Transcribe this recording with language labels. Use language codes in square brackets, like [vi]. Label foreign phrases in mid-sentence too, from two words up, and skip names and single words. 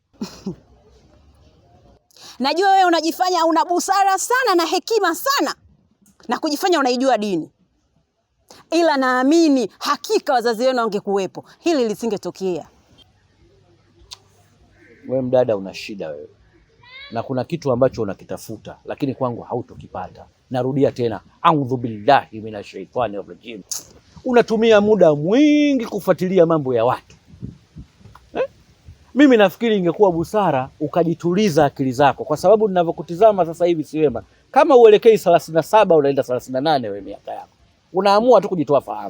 [sw] Najua wewe unajifanya una busara sana na hekima sana na kujifanya unaijua dini. Ila naamini hakika wazazi wenu wangekuwepo, hili lisingetokea. Wewe mdada una shida wewe. Na kuna kitu ambacho unakitafuta lakini kwangu hautokipata. Narudia tena, [ar] أعوذ بالله من الشيطان الرجيم. [sw] Unatumia muda mwingi kufuatilia mambo ya watu. Mimi nafikiri ingekuwa busara ukajituliza akili zako, kwa sababu ninavyokutizama sasa hivi si wema. Kama uelekei 37 unaenda 38 wewe miaka yako. Unaamua tu kujitoa fahamu.